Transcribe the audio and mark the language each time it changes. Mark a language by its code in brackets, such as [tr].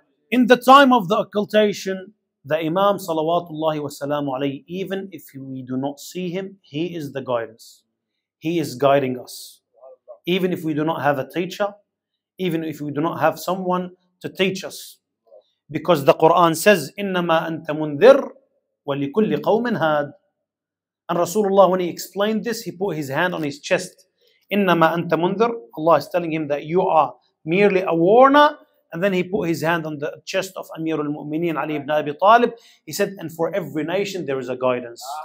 [en] In the time of the occultation, the Imam salawatullahi wa salamu alayhi, even if we do not see him, he is the guidance. He is guiding us. Even if we do not have a teacher, even if we do not have someone to teach us. Because the Quran says, [ar] إِنَّمَا أَنْتَ مُنذِرٌ وَلِكُلِّ قَوْمٍ هَادٍ. [en] And Rasulullah, when he explained this, he put his hand on his chest. [ar] إِنَّمَا أَنْتَ مُنذِرٌ. [en] Allah is telling him that you are merely a warner. And then he put his hand on the chest of Amir al-Mu'mineen Ali ibn Abi Talib. He said, and for every nation there is a guidance.